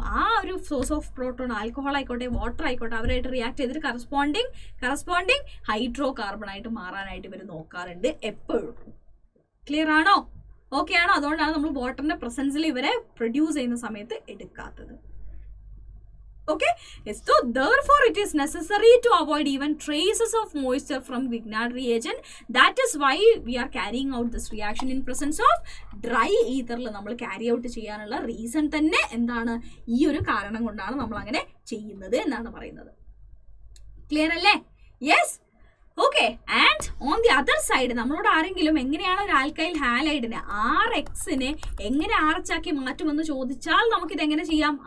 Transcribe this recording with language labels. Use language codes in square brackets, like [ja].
[ml] ആ ഒരു source of proton alcohol ആയിക്കോട്ടെ വാട്ടർ ആയിക്കോട്ടെ അവരായിട്ട് റിയാക്ട് ചെയ്തിട്ട് കറസ്പോണ്ടിങ് ഹൈഡ്രോ കാർബൺ ആയിട്ട് മാറാനായിട്ട് ഇവർ നോക്കാറുണ്ട് എപ്പോഴും. ക്ലിയർ ആണോ? ഓക്കെ ആണോ? അതുകൊണ്ടാണ് നമ്മൾ വാട്ടറിന്റെ പ്രസൻസിൽ ഇവരെ പ്രൊഡ്യൂസ് ചെയ്യുന്ന സമയത്ത് എടുക്കാത്തത്. [en] Okay, so therefore it is necessary to avoid even traces of moisture from Grignard reagent. That is why we are carrying out this reaction in presence of dry ether. [ml] നമ്മൾ carry out ചെയ്യാനുള്ള reason തന്നെ എന്താണ്? ഈ ഒരു കാരണം കൊണ്ടാണ് നമ്മൾ അങ്ങനെ ചെയ്യുന്നത് എന്നാണ് പറയുന്നത്. ക്ലിയർ അല്ലേ? Yes. Okay, [en] and on the other side [ml] നമ്മളോട് ആരെങ്കിലും എങ്ങനെയാണ് ഒരു ആൽക്കൈൽ ഹാലൈഡിനെ RX-നെ എങ്ങനെ RH ആക്കി മാറ്റുമെന്ന് ചോദിച്ചാൽ നമുക്കിത് എങ്ങനെ ചെയ്യാം?